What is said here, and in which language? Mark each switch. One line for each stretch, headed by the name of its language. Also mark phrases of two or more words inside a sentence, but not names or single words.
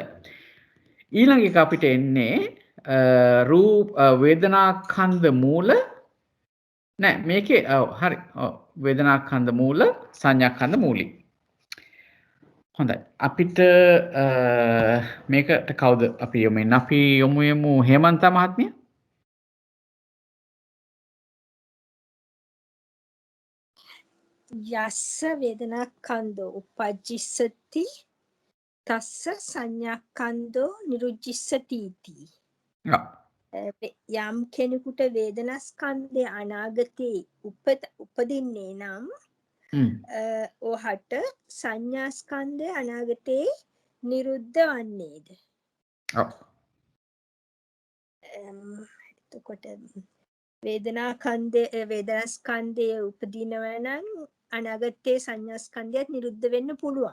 Sinhala: ඊළඟ එක අපිට එන්නේ වේදනාස්කන්ධ මූල නෑ මේකේ හරි වේදනාස්කන්ධ මූල සංඥාස්කන්ධ මූලයි. හොඳයි. අපිට මේකට කවුද අපි යමු හේමන්ත මහත්මිය.
Pali: යස්ස වේදනාස්කන්ධෝ උපජ්ජිස්සති තස්ස සංඥාස්කන්ධෝ නිරුජ්ජිස්සති इति.
Sinhala: යම් කෙනෙකුට වේදනාස්කන්ධය අනාගතේ උපදින්නේ නම් ඔහට සංඥාස්කන්ධය අනාගතේ නිරුද්ධ වන්නේද? ඔව්. එතකොට වේදනාස්කන්ධය උපදිනවා නම් අනාගතේ සංඥාස්කන්ධයත් නිරුද්ධ වෙන්න පුළුවන්.